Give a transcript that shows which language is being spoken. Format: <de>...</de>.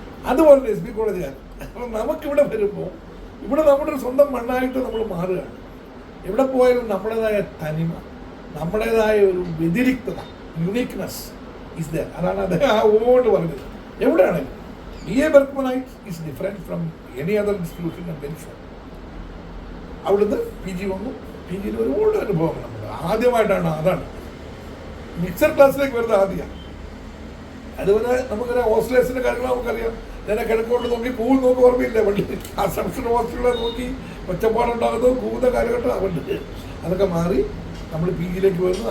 <ml>അതുപോലെ SB കോളേജുകാർ. അപ്പം നമുക്കിവിടെ വരുമ്പോൾ ഇവിടെ നമ്മുടെ സ്വന്തം മണ്ണായിട്ട് നമ്മൾ മാറുകയാണ്. എവിടെ പോയാലും നമ്മുടേതായ തനിമ, നമ്മുടേതായ ഒരു വ്യതിരിക്തത,</ml> <en>Uniqueness is there.</en> <ml>അതാണ് അദ്ദേഹം ആ ഓട് പറഞ്ഞത്. എവിടെയാണെങ്കിലും</ml> <en>BA Berkmanite is different from any other institution, I'm very sure.</en> <ml>അവിടുന്ന് PG വന്നു. PG ഒരുപാട് അനുഭവങ്ങൾ നമ്മൾ ആദ്യമായിട്ടാണ്, അതാണ് മിക്സർ ക്ലാസ്സിലേക്ക് വരുന്നത് ആദ്യമാണ്. അതുപോലെ നമുക്കറിയാം ഹോസ്റ്റലേഴ്സിൻ്റെ കാര്യങ്ങൾ നമുക്കറിയാം. ഞാൻ കിഴക്കോട്ട് നോക്കി കൂവ് നോക്കി ഓർമ്മയില്ല പണ്ട്. അസംഷൻ ഹോസ്റ്റലുകളെ നോക്കി ഒച്ചപ്പാടുണ്ടാകുന്നത് കൂവുന്ന കാലഘട്ടം അതുകൊണ്ട് അതൊക്കെ മാറി നമ്മൾ PGയിലേക്ക് വരുന്നു.</ml>